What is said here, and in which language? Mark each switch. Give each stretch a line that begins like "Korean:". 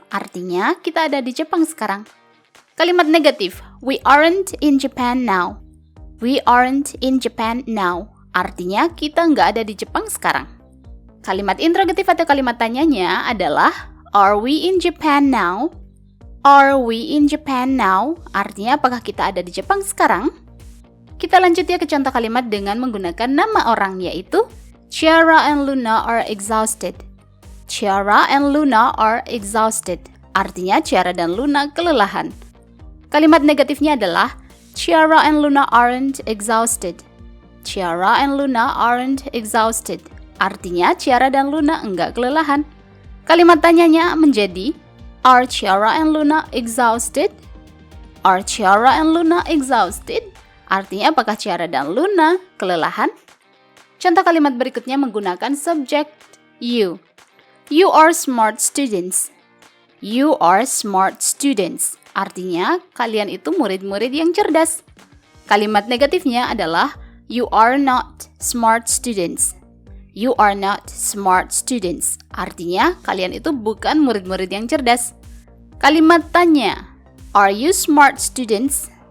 Indonesian: Artinya kita ada di Jepang sekarang. Kalimat negatif,
English: we aren't in Japan now. We aren't in Japan now.
Indonesian: Artinya kita nggak ada di Jepang sekarang. Kalimat interrogatif atau kalimat tanyanya adalah
English: are we in Japan now? Are we in Japan now?
Indonesian: Artinya apakah kita ada di Jepang sekarang? Kita lanjut ya ke contoh kalimat dengan menggunakan nama orang, yaitu
English: Ciara and Luna are exhausted. Ciara and Luna are exhausted.
Indonesian: Artinya Ciara dan Luna kelelahan. Kalimat negatifnya adalah
English: Ciara and Luna aren't exhausted. Ciara and Luna aren't exhausted.
Indonesian: Artinya Ciara dan Luna enggak kelelahan. Kalimat tanyanya menjadi
English: are Ciara and Luna exhausted? Are Ciara and Luna exhausted?
Indonesian: Artinya apakah Ciara dan Luna kelelahan? Contoh kalimat berikutnya menggunakan subject you.
English: You are smart students. You are smart students.
Indonesian: Artinya kalian itu murid-murid yang cerdas. Kalimat negatifnya adalah
English: you are not smart students. You are not smart students.
Indonesian: Artinya, kalian itu bukan murid-murid yang cerdas. Kalimat tanya,
English: are you smart students?